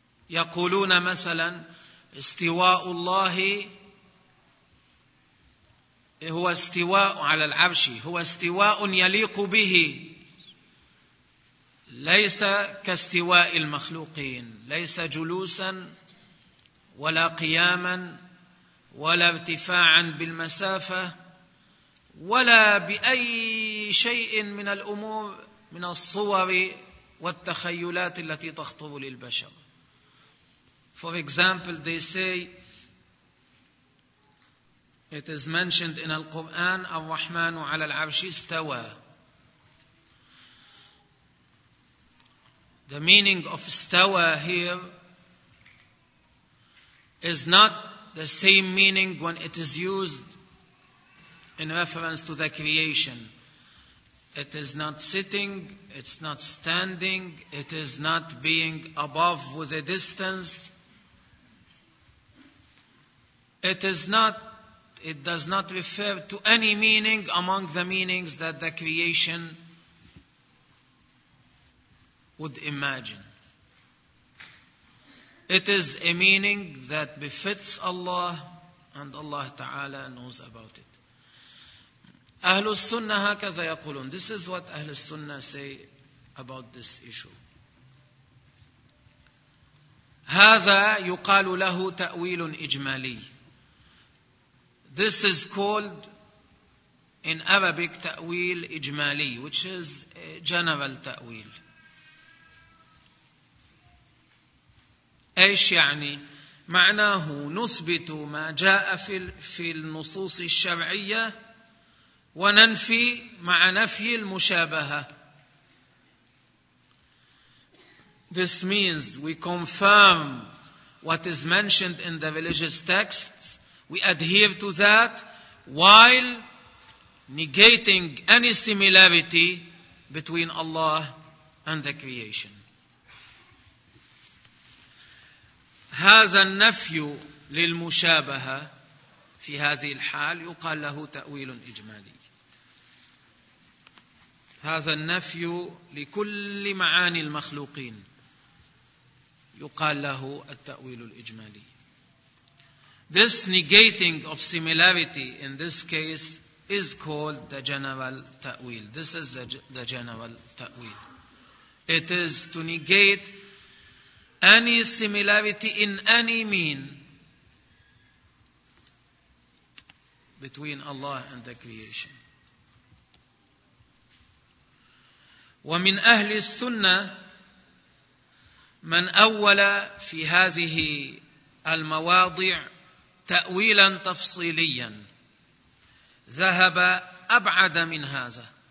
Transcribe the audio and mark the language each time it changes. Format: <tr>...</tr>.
<ar>يقولون مثلا استواء الله هو استواء على العرش، هو استواء يليق به، ليس كاستواء المخلوقين، ليس جلوسا ولا قياما ولا ارتفاعا بالمسافة ولا بأي شيء من الأمور من الصور والتخيلات التي تخطر للبشر.</ar> <en>For example, they say it is mentioned in Al-Quran,</en> <ar>الرحمن على العرش استوى.</ar> <en>The meaning of استوى here is not the same meaning when it is used in reference to the creation. It is not sitting, it's not standing, it is not being above with a distance. It does not refer to any meaning among the meanings that the creation would imagine. It is a meaning that befits Allah, and Allah Ta'ala knows about it.</en> <ar>أهل السنة هكذا يقولون.</ar> <en>This is what أهل السنة say about this issue.</en> <ar>هذا يقال له تأويل إجمالي.</ar> <en>This is called in Arabic تأويل إجمالي, which is a general تأويل.</en> <ar>إيش يعني؟ معناه نثبت ما جاء في النصوص الشرعية وننفي مع نفي المشابهة.</ar> <en>This means we confirm what is mentioned in the religious texts. We adhere to that while negating any similarity between Allah and the creation.</en> <ar>هذا النفي للمشابهة في هذه الحال يقال له تأويل إجمالي. هذا النفي لكل معاني المخلوقين يقال له التأويل الإجمالي.</ar> <en>This negating of similarity in this case is called the general تأويل. This is the general تأويل. It is to negate any similarity in any mean between Allah and the creation.</en> <ar>ومن أهل السنة من أول في هذه المواضع تأويلا تفصيليا ذهب أبعد من هذا.</ar>